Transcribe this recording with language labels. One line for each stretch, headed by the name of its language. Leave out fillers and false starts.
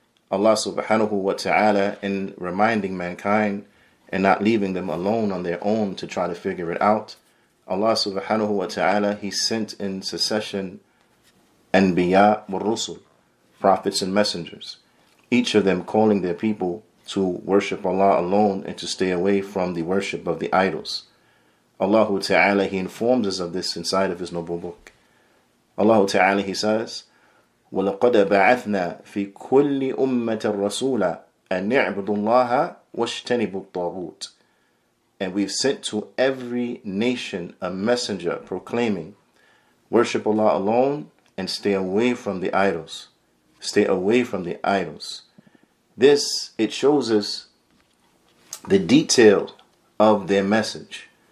English: Allah subhanahu wa ta'ala, in reminding mankind and not leaving them alone on their own to try to figure it out, Allah subhanahu wa ta'ala, He sent in succession
Arabic: anbiya wa rusul,
English: prophets and messengers, each of them calling their people to worship Allah alone and to stay away from the worship of the idols. Allah Ta'ala, He informs us of this inside of His noble book. Allah Ta'ala, He says,
Arabic: وَلَقَدْ بَعَثْنَا فِي كُلِّ أُمَّةٍ رَسُولًا أَنْ يَعْبُدُوا اللَّهَ وَاجْتَنِبُوا الطَّاغُوتَ.
English: And we've sent to every nation a messenger proclaiming, worship Allah alone and stay away from the idols. Stay away from the idols. This, it shows us the detail of their message.